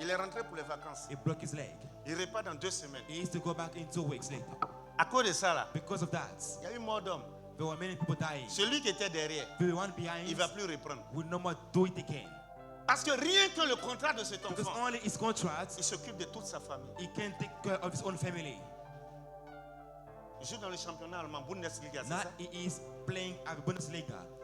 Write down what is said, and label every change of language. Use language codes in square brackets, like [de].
[fr] Il est rentré pour les vacances. [en] he broke his leg. [fr] Il repart dans 2 semaines. [en] He used to go back in 2 weeks later. [fr] À cause de ça, là, [en] Because of that, [fr] il y a eu mort d'homme. [en] there were many people dying. [fr] Celui qui était derrière, [en] The one behind [fr] il ne va plus reprendre. [en] will no more do it again. [fr] Parce que rien que le contrat de cet [en] Because [fr] enfant, [en] only his contract, [fr] il s'occupe de toute sa famille. [en] he can take care of his own family. [fr] Il joue dans le championnat allemand, Bundesliga, c'est [en] Now [fr] ça? [en] he is playing at the Bundesliga,